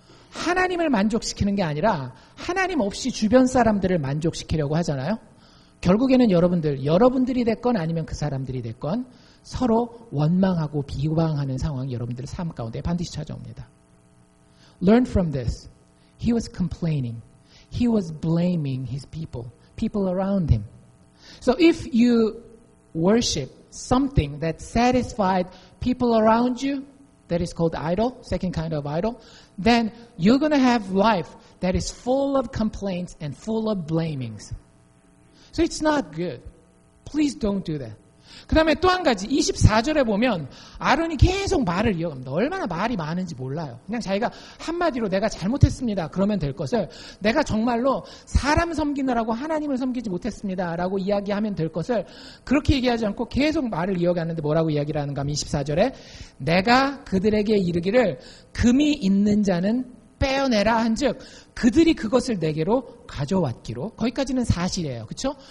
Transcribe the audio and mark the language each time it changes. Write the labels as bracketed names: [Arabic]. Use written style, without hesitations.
[Korean] 하나님을 만족시키는 게 아니라 하나님 없이 주변 사람들을 만족시키려고 하잖아요. 결국에는 여러분들이 됐건 아니면 그 사람들이 됐건 서로 원망하고 비방하는 상황이 여러분들의 삶 가운데 반드시 찾아옵니다. [English] Learn from this. He was complaining. He was blaming his people around him. So if you worship something that satisfied people around you, that is called idol, second kind of idol, then you're going to have life that is full of complaints and full of blamings. So it's not good. Please don't do that. [Korean] 그 다음에 또 한 가지 24절에 보면 아론이 계속 말을 이어갑니다. 얼마나 말이 많은지 몰라요. 그냥 자기가 한마디로 내가 잘못했습니다. 그러면 될 것을 내가 정말로 사람 섬기느라고 하나님을 섬기지 못했습니다. 라고 이야기하면 될 것을 그렇게 얘기하지 않고 계속 말을 이어가는데 뭐라고 이야기를 하는가 하면 24절에 내가 그들에게 이르기를 금이 있는 자는 빼어내라 한즉 그들이 그것을 내게로 가져왔기로 거기까지는 사실이에요. 그렇죠?